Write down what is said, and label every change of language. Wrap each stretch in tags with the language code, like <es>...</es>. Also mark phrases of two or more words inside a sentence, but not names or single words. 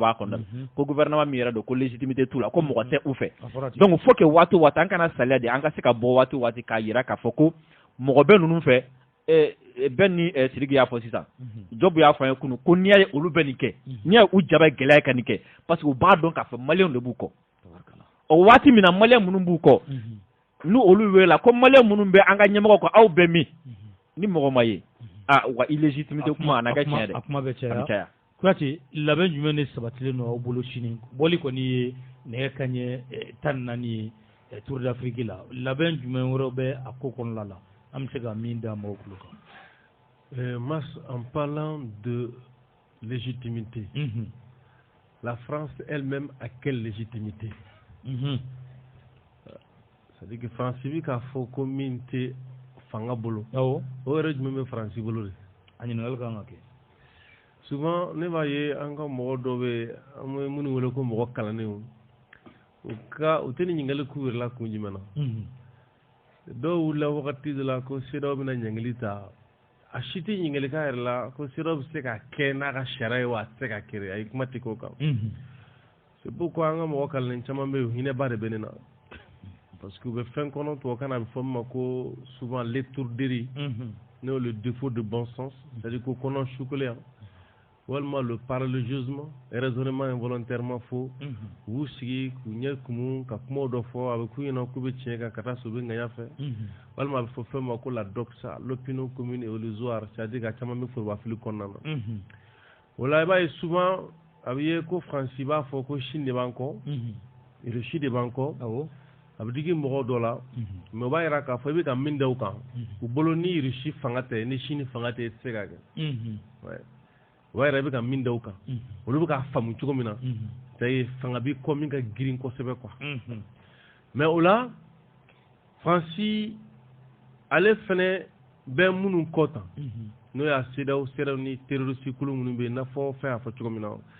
<bm>b'a kɔnɔ ko gouvernement min yɛrɛ don ko légitimité t'u la ko mɔgɔ tɛ u fɛ donc</bm> <fr>faut que</fr> <bm>waati o waati an kana saliya de an ka se ka bɔ waati o waati k'a yira k'a fɔ ko mɔgɔ bɛ ninnu fɛ bɛn ni Sidiki y'a fɔ sisan Jobu y'a fɔ an ye kunun ko n'i y'a ye olu bɛ nin kɛ n'i y'a ye u jaba gɛlɛya ka nin kɛ parce que u b'a dɔn k'a fɔ maliyɛnw de b'u kɔ o waati min na maliyɛn minnu b'u kɔ n'u olu wele ko maliyɛn minnu bɛ an ka ɲɛmɔgɔ kɔ aw bɛ min ni mɔgɔ ma ye wa illégitimité kuma a na kɛ tiɲɛ dɛ a kuma bɛ caya Kuyate labɛn jumɛn de sabatilen don aw bolo sini bɔli kɔni ye nɛgɛ kanɲɛ 14 ye Tour d'Afrique la labɛn jumɛn wɛrɛ bɛ a ko kɔnɔna la an bɛ se ka min d'a ma o kulo kan.</bm> <fr>Mas, en parlant de légitimité, la France elle-même a quelle légitimité? C'est-à-dire que</fr> <bm>France bi k'a fɔ ko min tɛ fanga bolo o yɛrɛ jumɛn bɛ France bolo de? A ɲininkali kan ka kɛ. Souvent ne b'a ye an ka mɔgɔ dɔ bɛ an bɛ minnu wele ko mɔgɔ kalannenw u tɛ nin ɲininkali k'u yɛrɛ la kun jumɛn na dɔw wulila wagati dɔ la ko CEDEAO bɛna ɲankili ta a si tɛ ɲininkali k'a yɛrɛ la ko CEDEAO bɛ se ka kɛ n'a ka sariya ye wa a tɛ se ka kɛ a ye kuma tɛ k'o kan</bm> <fr>c'est pourquoi</fr> <bm>an ka mɔgɔ kalannen caman bɛ yen hinɛba de bɛ ne na</bm> <fr>parce que</fr> <bm>u bɛ fɛn kɔnɔ tubabukan na a bɛ fɔ min ma ko</bm> <fr>souvent l'étourderie n'o le défaut de bon sens c'est-à-dire</fr> <bm>ko kɔnɔ sukolen walima</bm> <fr>le paralogisme raisonnement involontairement faux</fr> <bm>u sigi k'u ɲɛ kumu ka kumaw dɔ fɔ a bɛ k'u ɲɛna k'u bɛ tiɲɛ kan ka taa so u bɛ ŋaɲa fɛ walima a bɛ fɔ fɛn ma ko</bm> <fr>la doxa l'opinion commune et illusoire c'est-à-dire</fr> <bm>ka caman bɛ forobafili kɔnɔna na o la i b'a ye souvent a bɛ ye ko Faransi b'a fɔ ko Chine de b'an kɔ Russie de b'an kɔ a bɛ digi mɔgɔw dɔ la mais o b'a yira k'a fɔ i bɛ ka min da u kan u bolo ni Russie fanga tɛ ni Chine fanga tɛ i tɛ se ka kɛ o yɛrɛ bɛ ka min da u kan olu bɛ k'a faamu cogo min na c'est fanga bi kɔ min ka girin kosɛbɛ quoi mais o la Faransi ale fɛnɛ bɛ minnu kɔ tan n'o y'a CEDEAO ni terroriste kulu minnu bɛ yen n'a fɔ fɛn y'a fɔ cogo min na</bm>